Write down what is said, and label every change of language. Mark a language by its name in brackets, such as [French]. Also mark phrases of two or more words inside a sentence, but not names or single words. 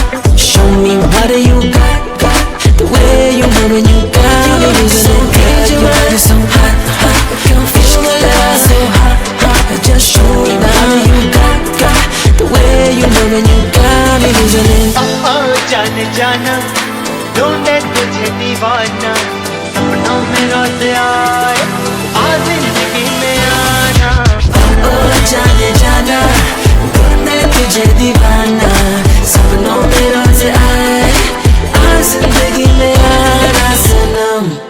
[English] Show me what you got. The way you move and you got me losing it. Girl, your body so hot, hot. [Hindi] इश्क़ तेरा [English] so hot, hot. Just show me what you got. The way you move and you got me losing it. [Hindi] जाने जाना ढूंढे तुझे दीवाना, सपनों में रोज आए आ जिंदगी में आना। Oh जाने जाना ढूंढे तुझे दीवाना, सपनों में रोज आए आ जिंदगी में आना सनम।